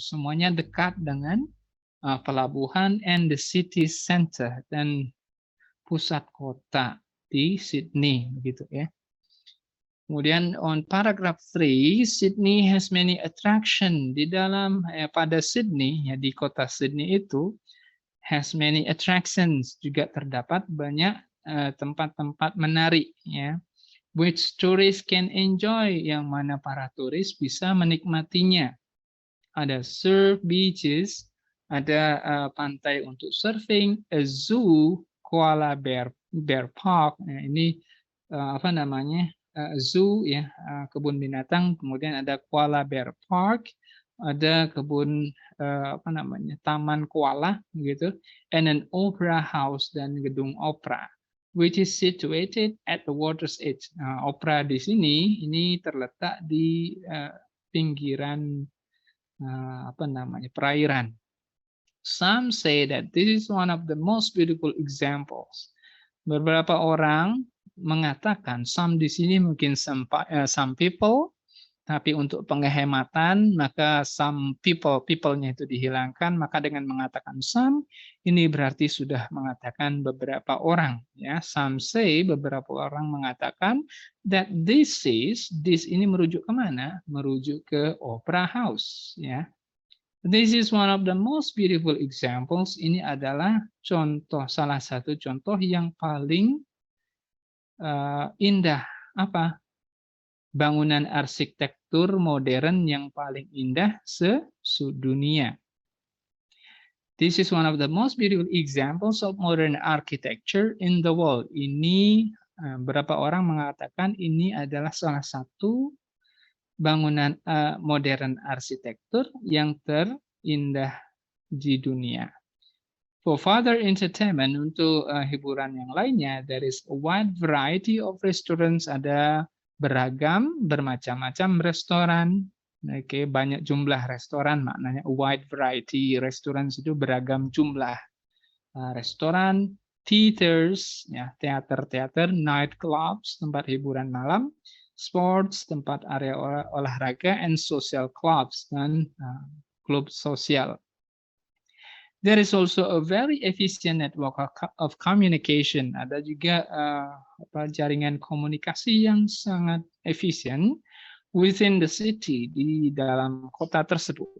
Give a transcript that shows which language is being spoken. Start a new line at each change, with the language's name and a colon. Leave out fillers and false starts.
Indonesian: Semuanya dekat dengan pelabuhan
English: and the city center
Indonesian: dan pusat kota di Sydney, begitu ya. Kemudian
English: on paragraph 3, Sydney has many attraction.
Indonesian: Di dalam pada Sydney, ya di kota Sydney itu
English: has many attractions,
Indonesian: juga terdapat banyak tempat-tempat menarik ya,
English: which tourists can enjoy,
Indonesian: yang mana para turis bisa menikmatinya.
English: Ada surf beaches,
Indonesian: ada pantai untuk surfing,
English: a zoo, koala bear park.
Indonesian: Nah, ini apa namanya? Zoo ya, kebun binatang, kemudian ada koala bear park, ada kebun apa namanya, taman koala gitu,
English: and an opera house,
Indonesian: dan gedung opera
English: which is situated at the water's edge.
Indonesian: Opera di sini ini terletak di pinggiran apa namanya, perairan.
English: Some say that this is one of the most beautiful examples.
Indonesian: Beberapa orang mengatakan, some di sini mungkin
English: some people,
Indonesian: tapi untuk penghematan maka some people-nya itu dihilangkan, maka dengan mengatakan some ini berarti sudah mengatakan beberapa orang ya.
English: Some say,
Indonesian: beberapa orang mengatakan
English: that this
Indonesian: ini merujuk kemana? Merujuk ke opera house ya.
English: This is one of the most beautiful examples.
Indonesian: Ini adalah contoh, salah satu contoh yang paling indah, apa? Bangunan arsitektur modern yang paling indah sedunia.
English: This is one of the most beautiful examples of modern architecture in the world.
Indonesian: Ini berapa orang mengatakan ini adalah salah satu bangunan modern arsitektur yang terindah di dunia.
English: For further entertainment,
Indonesian: untuk hiburan yang lainnya,
English: there is a wide variety of restaurants,
Indonesian: ada beragam, bermacam-macam restoran. Oke, banyak jumlah restoran, maknanya
English: a wide variety.
Indonesian: Restaurants itu beragam jumlah restoran, theaters, ya, teater-teater, nightclubs, tempat hiburan malam, sports, tempat area olahraga,
English: and social clubs,
Indonesian: dan klub sosial.
English: There is also a very efficient network of communication.
Indonesian: Ada juga jaringan komunikasi yang sangat efisien
English: within the city,
Indonesian: di dalam kota tersebut.